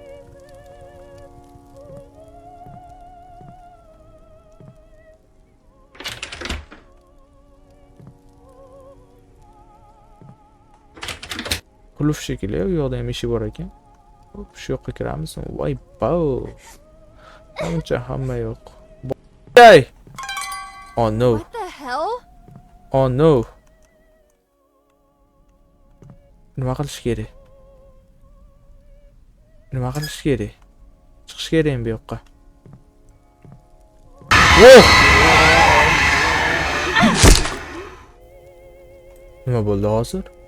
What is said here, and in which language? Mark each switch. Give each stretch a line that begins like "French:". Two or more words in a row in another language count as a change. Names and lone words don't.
Uzbek: Qulf shekilli, u yoqda ham eshik bor ekan. Hop, shu yoqqa kiramiz. Voy, bow. Ancha hamma yo'q.
English: Hey! Oh no. What the hell? Oh no.
Uzbek: Nima qilish kerak? Nima qilish kerak? Chiqish kerakmi bu yoqqa? Oh! Nima bo'ldi hozir?